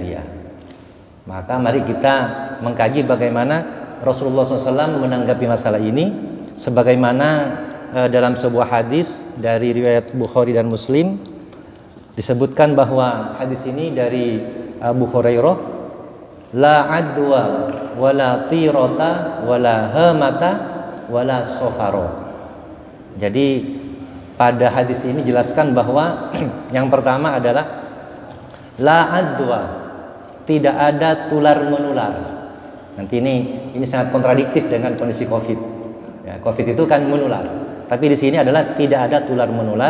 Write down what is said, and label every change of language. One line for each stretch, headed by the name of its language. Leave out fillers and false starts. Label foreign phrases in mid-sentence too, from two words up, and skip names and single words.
Indonesian: Maka mari kita mengkaji bagaimana Rasulullah SAW menanggapi masalah ini sebagaimana dalam sebuah hadis dari riwayat Bukhari dan Muslim disebutkan bahwa hadis ini dari Abu Hurairah,
Arabic: la adwa wala tirata wala hamata wala sofaro.
Indonesian: Jadi pada hadis ini jelaskan bahwa yang pertama adalah
Arabic: la adwa,
Indonesian: tidak ada tular menular. Nanti ini sangat kontradiktif dengan kondisi Covid. Ya, Covid itu kan menular, tapi di sini adalah tidak ada tular menular.